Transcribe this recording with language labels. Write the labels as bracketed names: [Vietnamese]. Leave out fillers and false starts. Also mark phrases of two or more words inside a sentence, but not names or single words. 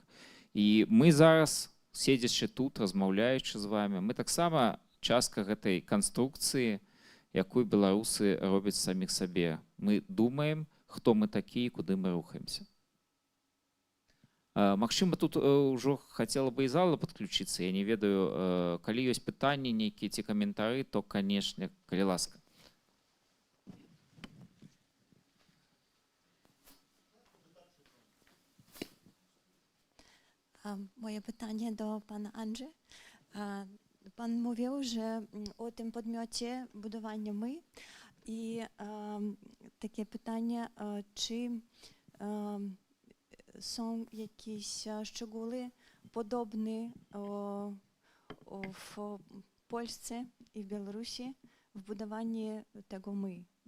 [Belarusian] І мы зараз, седзячы тут, размаўляючы з вами, мы таксама частка гэтай канструкцыі, якую беларусы робяць саміх сабе. Мы думаем, хто мы такія, куды мы рухаемся. Магчыма, тут ўжо хацела бы і зала падключыцца. Я не ведаю, калі ёсць пытанні, нейкія ці каментары, то, канешне, калі ласка. [Polish] Moje pytanie do pana Andrzy. Pan mówił, że o tym podmiocie budowania my i takie pytanie, czy są jakieś szczegóły podobne w Polsce i w Białorusi w budowaniu tego my?